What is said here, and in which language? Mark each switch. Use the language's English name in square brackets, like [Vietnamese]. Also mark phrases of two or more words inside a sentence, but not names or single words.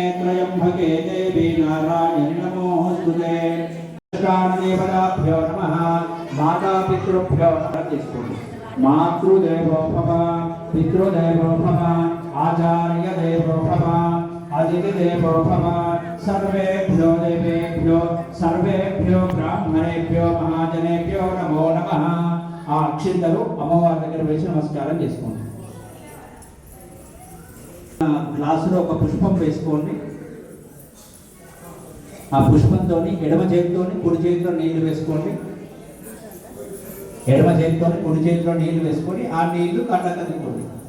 [Sanskrit] त्र्यम्बके देवी नारायणि नमोऽस्तुते देवताभ्यो नमः मातापितृभ्यो नमः मातृदेवो भव पितृदेवो भव आचार्यदेवो भव अतिथिदेवो भव सर्वेभ्यो देवेभ्यो सर्वेभ्यो ब्राह्मणेभ्यो महाजनेभ्यो नमो नमः [Telugu] ఆ అక్షింతలు అమ్మవారి దగ్గర వేసి నమస్కారం చేసుకోండి. గ్లాసులో ఒక పుష్పం వేసుకోండి. ఆ పుష్పంతో ఎడమ చేతితోని కుడి చేతిలో నీళ్లు వేసుకోండి. ఎడమ చేతితో కుడి చేతిలో నీళ్లు వేసుకొని ఆ నీళ్లు కళ్ళకు అద్దుకోండి.